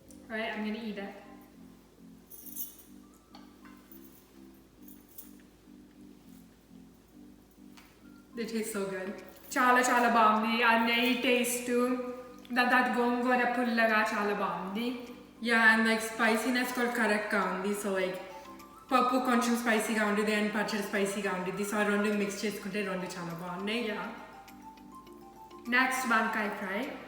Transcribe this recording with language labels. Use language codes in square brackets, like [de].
[en] Right, I'm gonna eat it. They taste so good. [te] చాలా చాలా బాగుంది. ఆ నెయ్యి టేస్ట్, దాని తర్వాత గోంగూర పుల్లగా చాలా బాగుంది. Yeah, and like spiciness కూడా కరెక్ట్గా ఉంది. సో లైక్ పప్పు కొంచెం స్పైసీగా ఉండేది అండ్ పచ్చడి స్పైసీగా ఉండేది. సో ఆ రెండు మిక్స్ చేసుకుంటే రెండు చాలా బాగున్నాయి. నెక్స్ట్ వంకాయ ఫ్రై.